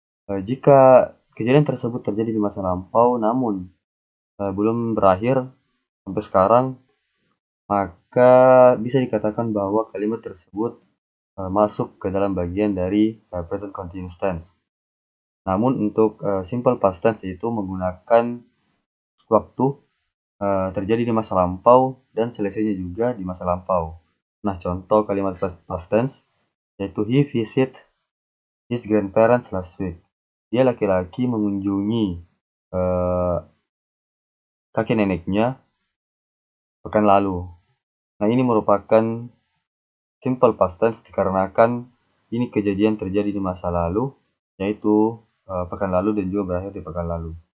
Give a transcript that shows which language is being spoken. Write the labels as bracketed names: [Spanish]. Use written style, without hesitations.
[Indonesian] Jika kejadian tersebut terjadi di masa lampau namun belum berakhir sampai sekarang, maka bisa dikatakan bahwa kalimat tersebut masuk ke dalam bagian dari present continuous tense. Namun untuk simple past tense itu menggunakan waktu terjadi di masa lampau dan selesainya juga di masa lampau. Nah, contoh kalimat past tense yaitu [English] he visit his grandparents last week. [Indonesian] Dia laki-laki mengunjungi kakek neneknya pekan lalu. Nah, ini merupakan simple past tense dikarenakan ini kejadian terjadi di masa lalu, yaitu pekan lalu dan juga berakhir di pekan lalu.